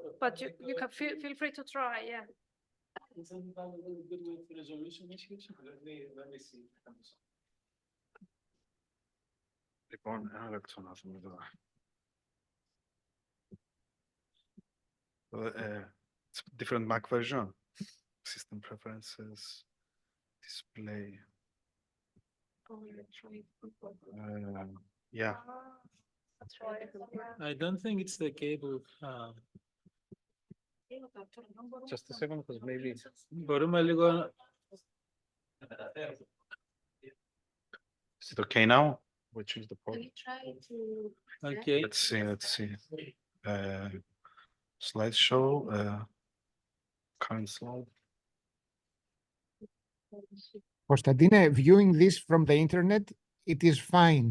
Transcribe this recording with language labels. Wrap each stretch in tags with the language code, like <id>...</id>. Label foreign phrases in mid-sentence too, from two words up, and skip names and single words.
<en>But you can feel free to try, yeah. Isn't that a really good with resolution issues? Let me see.</en> <el>Λοιπόν, ένα λεπτό να δούμε εδώ.</el> <en>It's different Mac version. System preferences, display. Yeah. I don't think it's the cable. Just a second, because maybe.</en> <el>Μπορούμε λίγο.</el> <en>Is it okay now? Which is the Can problem? you try to? Okay. Let's see. Slideshow, current slide. Konstantine, viewing this from the internet, it is fine.</en>